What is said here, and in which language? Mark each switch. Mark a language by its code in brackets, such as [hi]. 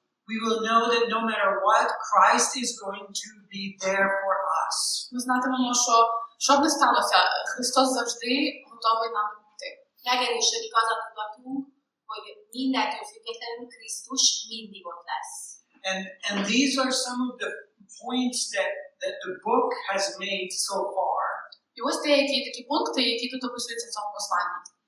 [en] We will know that no matter what, Christ is going to be there for us. [uk] Ми знатимемо, що б не сталося, Христос завжди готовий нам допомогти. [hu] Legerősödik az a tudatunk, hogy mindentől függetlenül Krisztus mindig ott lesz. [en] And these are some of the points that the book has made so far. [uk] І ось деякі такі пункти, які тут описуються в цьому посланні.